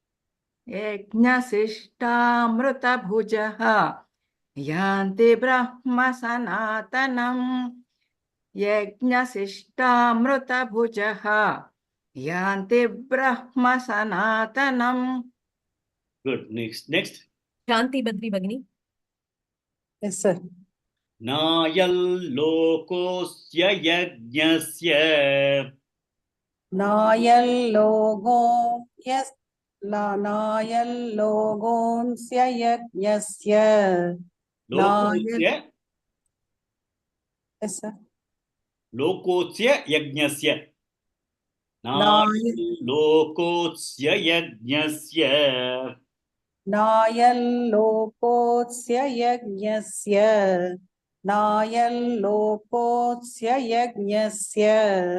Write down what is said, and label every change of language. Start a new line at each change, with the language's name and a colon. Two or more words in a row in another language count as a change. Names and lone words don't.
Sanskrit: Yajnasishtamrutabhujah. यान्ति ब्रह्म सनातनम्. Yajnasishtamrutabhujah. यान्ति ब्रह्म सनातनम्.
English: Good. Next. Shanti Badri Bhagini. Yes, sir.
Sanskrit: नायल् लोकस्य यज्ञस्य. नायल् लोको, yes, नायल् लोकस्य यज्ञस्य. Lokosya.
English: Yes, sir.
Sanskrit: लोकस्य यज्ञस्य. नायल् लोकस्य यज्ञस्य. नायल् लोकस्य यज्ञस्य. नायल् लोकस्य यज्ञस्य.